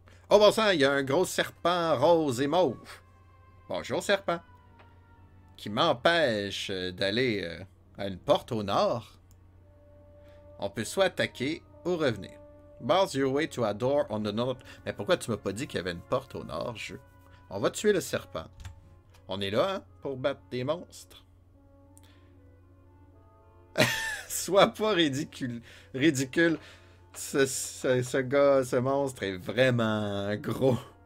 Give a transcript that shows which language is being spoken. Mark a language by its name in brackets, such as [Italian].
[French] Oh bon sang, il y a un gros serpent rose et mauve. Bonjour serpent. Qui m'empêche d'aller à une porte au nord. On peut soit attaquer ou revenir. [English] Bars your way to a door on the north. [French] Mais pourquoi tu m'as pas dit qu'il y avait une porte au nord, jeu? On va tuer le serpent. On est là, hein, pour battre des monstres. Sois pas ridicule. Ridicule. Ce gars, ce monstre est vraiment gros.